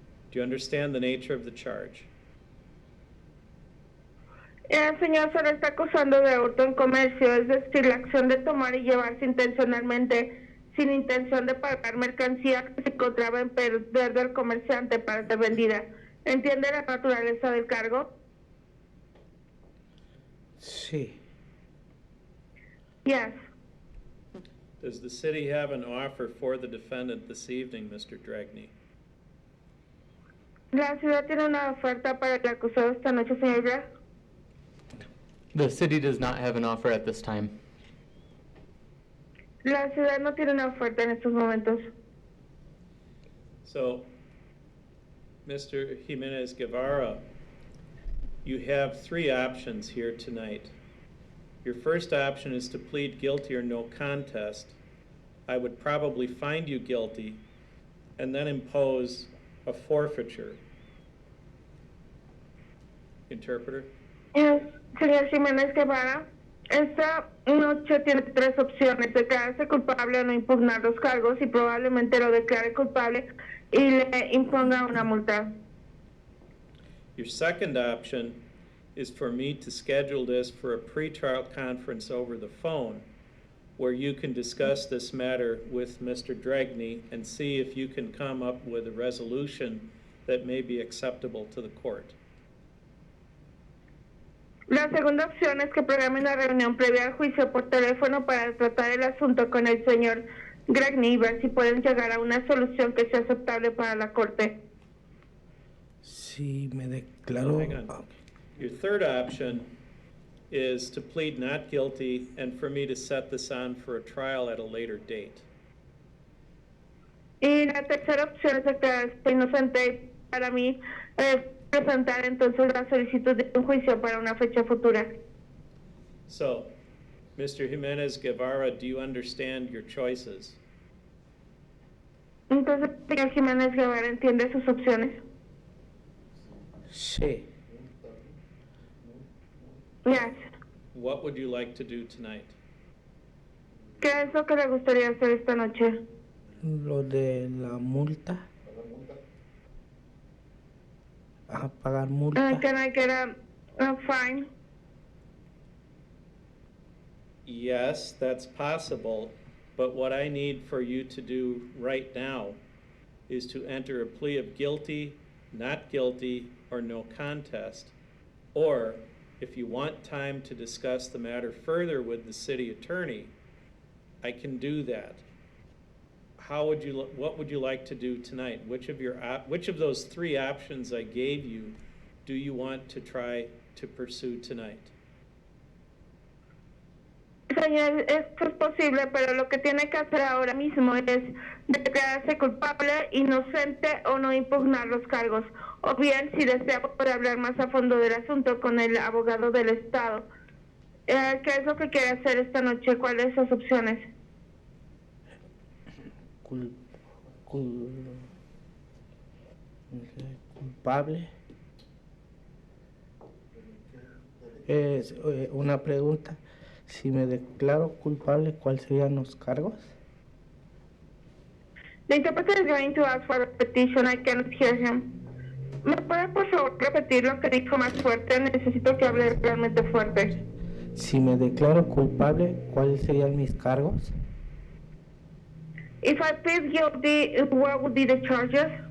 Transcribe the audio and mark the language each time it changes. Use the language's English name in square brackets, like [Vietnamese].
[English] Do you understand the nature of the charge? [Spanish] El señor se le está acusando de hurto en comercio, es decir, la acción de tomar y llevarse intencionalmente sin intención de pagar mercancía que se encontraba en poder del comerciante para ser vendida. ¿Entiende la naturaleza del cargo? Sí. [English] Yes. Does the city have an offer for the defendant this evening, Mr. Dragney? [Spanish] ¿La ciudad tiene una oferta para el acusado esta noche, señor Graf? [English] The city does not have an offer at this time. [Spanish] La ciudad no tiene una oferta en estos momentos. [English] So, Mr. Jimenez Guevara, you have three options here tonight. Your first option is to plead guilty or no contest. I would probably find you guilty and then impose a forfeiture. Interpreter? [Spanish] Yes, señor Jiménez Guevara, esta noche tiene tres opciones: declararse culpable o no impugnar los cargos, y probablemente lo declare culpable y le imponga una multa. [English] Your second option is for me to schedule this for a pretrial conference over the phone where you can discuss this matter with Mr. Dragney and see if you can come up with a resolution that may be acceptable to the court. [Spanish] La segunda opción es que programe una reunión previa al juicio por teléfono para tratar el asunto con el señor Dragney y ver si pueden llegar a una solución que sea aceptable para la corte. Sí, me declaro. [English] Hang on. Your third option is to plead not guilty and for me to set this on for a trial at a later date. [Spanish] Y la tercera opción es declararse inocente para mí presentar entonces la solicitud de un juicio para una fecha futura. [English] So, Mr. Jimenez Guevara, do you understand your choices? [Spanish] Entonces, señor Jiménez Guevara, ¿entiende sus opciones? Sí. [English] Yes. What would you like to do tonight? [Spanish] ¿Qué es lo que le gustaría hacer esta noche? Lo de la multa. A pagar multa. [English] Can I get a fine? Yes, that's possible, but what I need for you to do right now is to enter a plea of guilty, not guilty, or no contest. Or, if you want time to discuss the matter further with the city attorney, I can do that. What would you like to do tonight? Which of those three options I gave you do you want to try to pursue tonight? [Spanish] Señor, esto es posible, pero lo que tiene que hacer ahora mismo es declararse culpable, inocente o no impugnar los cargos. O bien, si desea, puede hablar más a fondo del asunto con el abogado del Estado. ¿Qué es lo que quiere hacer esta noche? ¿Cuáles son sus opciones? Culpable. Es una pregunta. Si me declaro culpable, ¿cuáles serían los cargos? [English] The interpreter is going to ask for a repetition. I cannot hear him. [Spanish] ¿Me puede por favor repetir lo que dijo más fuerte? Necesito que hable realmente fuerte. Si me declaro culpable, ¿cuáles serían mis cargos? [English] If I plead guilty, what would be the charges?